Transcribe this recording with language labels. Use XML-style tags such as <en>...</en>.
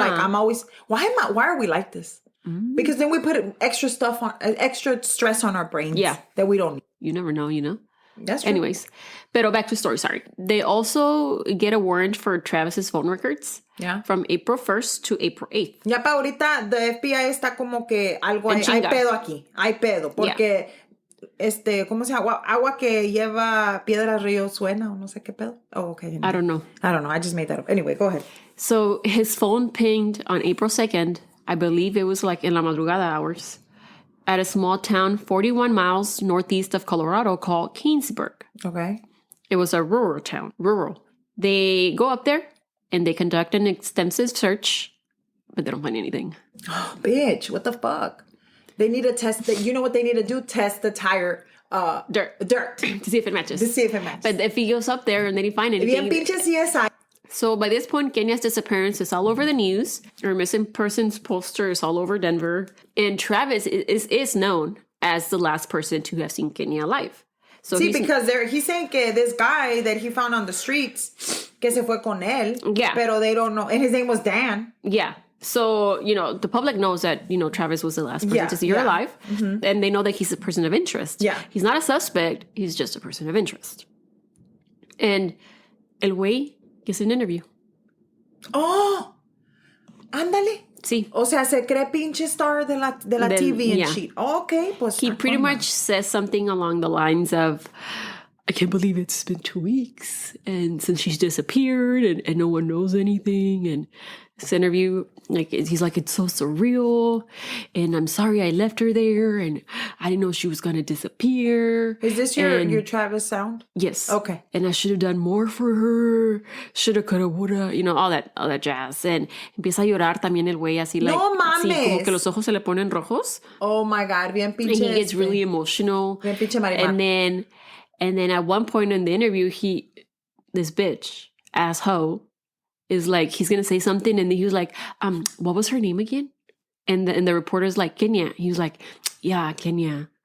<en>Like, I'm always, why are we like this? Because then we put extra stress on our brains. Yeah. That we don't need. You never know, That's true. Anyways,</en> <es>pero</es> <en>back to story, sorry. They also get a warrant for Travis's phone records. Yeah. From April 1st to April 8th.</en> <es>Ya pa' ahorita, the FBI está como que algo hay pedo aquí. Hay pedo. Porque, ¿cómo se llama? Agua que lleva piedras río suena o no sé qué pedo.</es> <en>Oh, okay. I don't know. I just made that up. Anyway, go ahead. So his phone pinged on April 2nd. I believe it was like in</en> <es>la madrugada</es> <en>hours, at a small town 41 miles northeast of Colorado called Keansburg. Okay. It was a rural town. They go up there and they conduct an extensive search, but they don't find anything. Oh, bitch, what the fuck? They need to test you know what they need to do? Test the tire dirt. To see if it matches. But But if he goes up there and then he finds anything.</en> <es>Bien pinche CSI.</es> <en>So by this point, Kenia's disappearance is all over the news. Her missing persons poster is all over Denver. And Travis is known as the last person to have seen Kenia alive. So because he's saying</en> <es>que</es> <en>this guy that he found on the streets,</en> <es>que se fue con él.</es> <en>Yeah.</en> <es>Pero</es> <en>they don't know. And his name was Dan. Yeah. So, the public knows that, Travis was the last person to see her alive. Mm-hmm. And they know that he's a person of interest. Yeah. He's not a suspect. He's just a person of interest. And</en> <es>el güey</es> <en>gets an interview.</en> <es>Oh, ándale. Sí. O sea, se cree pinche star de la TV</es> <en>and shit.</en> <es>Okay, pues.</es> <en>He pretty much says something along the lines of, I can't believe it's been 2 weeks. And since she's disappeared and no one knows anything. And this interview, like he's like, it's so surreal, and I'm sorry I left her there, and I didn't know she was gonna disappear. Is this your Travis sound? Yes. Okay. And I should have done more for her. Shoulda, coulda, woulda, all that jazz.</en> <es>And empieza a llorar también el güey así, like, No mames. sí, como que los ojos se le ponen rojos.</es> <en>Oh my God,</en> <es>bien pinche.</es> <en>And he gets really emotional.</en> <es>Bien pinche Marimar.</es> <en>And then at one point in the interview, this bitch, asshole, is like, he's going to say something. And then he was like, what was her name again? And the reporter's like, Kenia. He was like, yeah, Kenia.</en>